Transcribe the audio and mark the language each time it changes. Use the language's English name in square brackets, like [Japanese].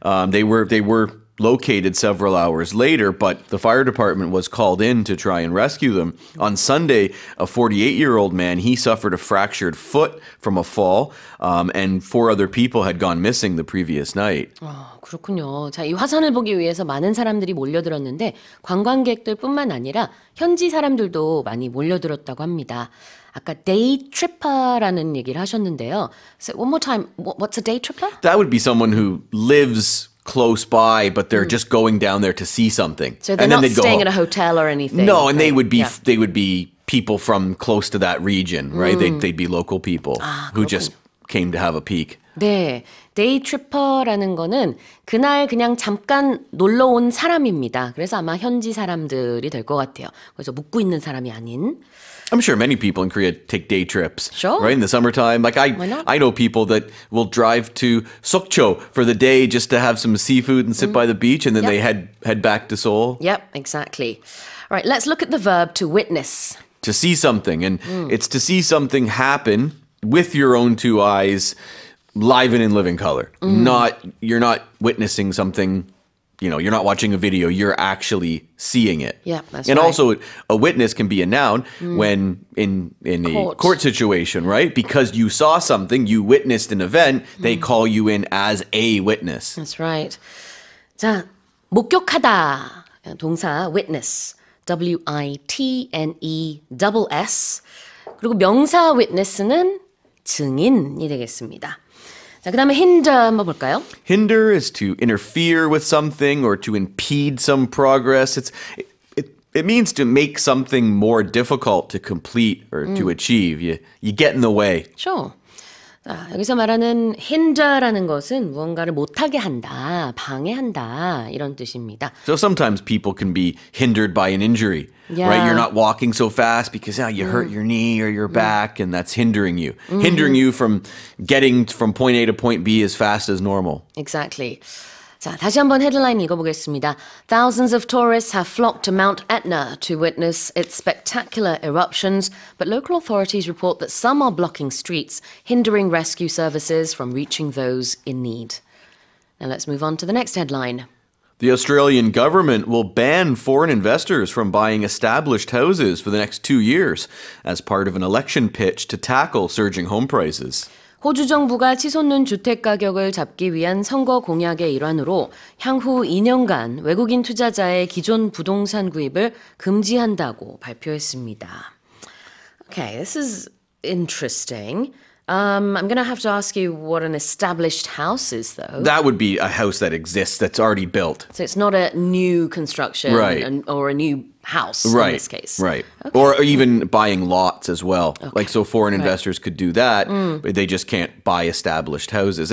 [English] They were located several hours later, but the fire department was called in to try and rescue them. On Sunday, a 48-year-old man, he suffered a fractured foot from a fall, and 4 other people had gone missing the previous night. [Korean] 그렇군요. 자, 이 화산을 보기 위해서 많은 사람들이 몰려들었는데 관광객들뿐만 아니라 현지 사람들도 많이 몰려들었다고 합니다. 아까 day tripper라는 얘기를 하셨는데요. [English] So one more time, what's a day tripper? That would be someone who lives close by, but they're just going down there to see something. So they're and not then staying at a hotel or anything. No, and they would be people from close to that region, right? They'd be local people who just came to have a peek. [Korean] 네, 데이 트리퍼라는 거는 그날 그냥 잠깐 놀러 온 사람입니다. 그래서 아마 현지 사람들이 될 것 같아요. 그래서 묵고 있는 사람이 아닌. [English] I'm sure many people in Korea take day trips, sure. right? In the summertime. Like I know people that will drive to Sokcho for the day just to have some seafood and sit by the beach, and then they head back to Seoul. Yep, exactly. All right, let's look at the verb to witness. To see something, and it's to see something happen with your own 2 eyes, live and in living color. You're not witnessing something. You're not watching a video, you're actually seeing it. Yeah, that's and right. Also, a witness can be a noun when in a court situation, right? Because you saw something, you witnessed an event, they call you in as a witness. That's right. [Korean] 자, 목격하다. 동사 witness. W-I-T-N-E-S-S. 그리고 명사 witness는 증인이 되겠습니다. 자, 그다음에 hinder 한번 볼까요? [English] Hinder is to interfere with something or to impede some progress. It means to make something more difficult to complete or to achieve. You get in the way. Sure. [Korean] 자, 여기서 말하는 hinder라는 것은 무언가를 못하게 한다, 방해한다 이런 뜻입니다. [English] So sometimes people can be hindered by an injury, right? You're not walking so fast because you hurt your knee or your back, and that's hindering you. Hindering you from getting from point A to point B as fast as normal. Exactly. [Korean] 자, 다시 한번 헤드라인 읽어보겠습니다. [English] Thousands of tourists have flocked to Mount Etna to witness its spectacular eruptions, but local authorities report that some are blocking streets, hindering rescue services from reaching those in need. Now let's move on to the next headline. The Australian government will ban foreign investors from buying established houses for the next 2 years as part of an election pitch to tackle surging home prices. [Korean] 호주 정부가 치솟는 주택 가격을 잡기 위한 선거 공약의 일환으로 향후 2년간 외국인 투자자의 기존 부동산 구입을 금지한다고 발표했습니다. [English] Okay, this is interesting. I'm going to have to ask you what an established house is, though. That would be a house that exists, that's already built. So it's not a new construction or a new house in this case. Right. Okay. Or even buying lots as well. Okay. So foreign investors could do that, but they just can't buy established houses.